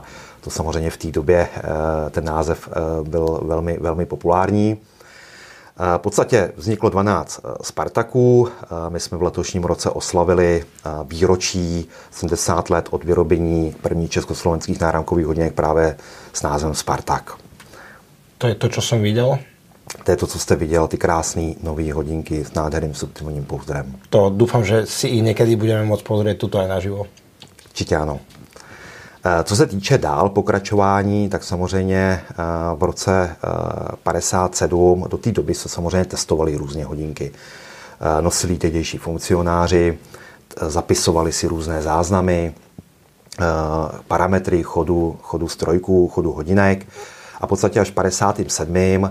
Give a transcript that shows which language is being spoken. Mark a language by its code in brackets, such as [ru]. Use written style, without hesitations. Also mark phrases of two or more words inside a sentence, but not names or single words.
[cs] To samozřejmě v té době ten název byl velmi, velmi populární. V podstatě vzniklo 12 Spartaků. My jsme v letošním roce oslavili výročí 70 let od vyrobení prvních československých náramkových hodinek právě s názvem Spartak. To je to, [sk] čo som videl? [cs] To je to, co jste viděl, ty krásné nové hodinky s nádherným subtilním pouzdrem. [sk] To dúfam, že si ich niekedy budeme môcť pozrieť tuto aj naživo. [cs] Určitě ano. Co se týče dál pokračování, tak samozřejmě v roce 57 do té doby se samozřejmě testovaly různě hodinky. Nosili tehdejší funkcionáři, zapisovali si různé záznamy, parametry chodu strojků, chodu hodinek a v podstatě až v 57.